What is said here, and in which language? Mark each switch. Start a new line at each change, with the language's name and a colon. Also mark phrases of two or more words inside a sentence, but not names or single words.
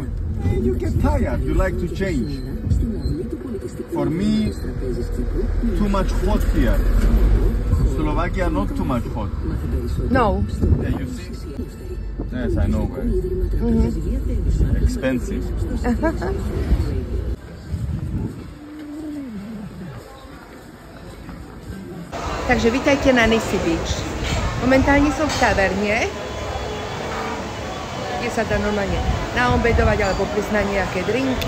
English: You get tired. You like to change. For me, too much hot here. Slovakia not too much hot. No. Yeah, you see? Yes, I know. Expensive.
Slovak: Takže vítajte na Nisi Beach. Momentálne som v taverne, kde sa dá normálne naobedovať alebo prísť na nejaké drinky.